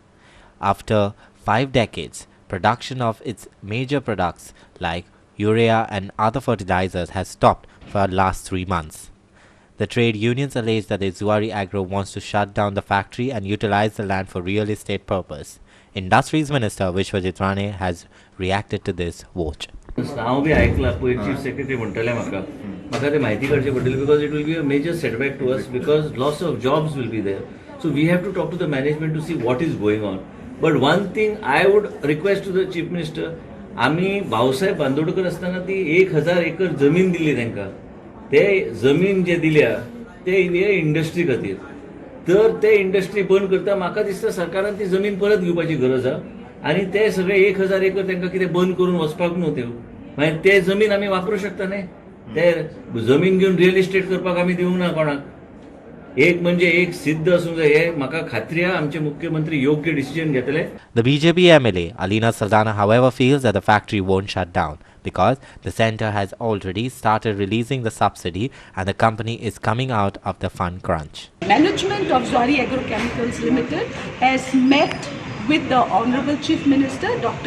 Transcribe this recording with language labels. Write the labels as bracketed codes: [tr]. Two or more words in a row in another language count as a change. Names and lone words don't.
[en] After 5 decades, production of its major products like urea and other fertilizers has stopped for the last 3 months. The trade unions allege that the Zuari Agro wants to shut down the factory and utilize the land for real estate purpose. Industries Minister Vishwajit Rane has reacted to this. Watch. [kok] हांव बी आयकलां पयर चीफ सेक्रेटरी म्हणटाले म्हाका ते म्हायती करचे पडटली [en] because it will be a major setback to us because loss of jobs will be there so we have to talk to the management to see what is going on. But one thing I would request to the Chief Minister [kok] आमी भाऊसाहेब बांदोडकर आसतना ती 1000 एकर जमीन दिली तांकां ते जमीन जे दिल्या ते इंडस्ट्री खातीर तर ते इंडस्ट्री बंद करता म्हाका दिसता सरकारान ती जमीन परत घेवपाची गरज आहा आणि ते सगळे 1000 एकर तांकां कितें बंद करून वचपाक न्हू त्यो मागीर ते जमीन आमी वापरूं शकता न्ही ते जमीन घेवन [en] real estate [kok] करपाक आमी दिवंक ना कोणाक. एक म्हणजे एक सिद्ध असूंक जाय हे म्हाका खात्री आहा आमचे मुख्यमंत्री योग्य डिसिजन घेतले. [en] The BJP MLA Alina Sardinha, however, feels that the factory won't shut down because the centre has already started releasing the subsidy and the company is coming out of the fund crunch. Management of Zuari Agrochemicals Limited has met with the Honorable Chief Minister Dr.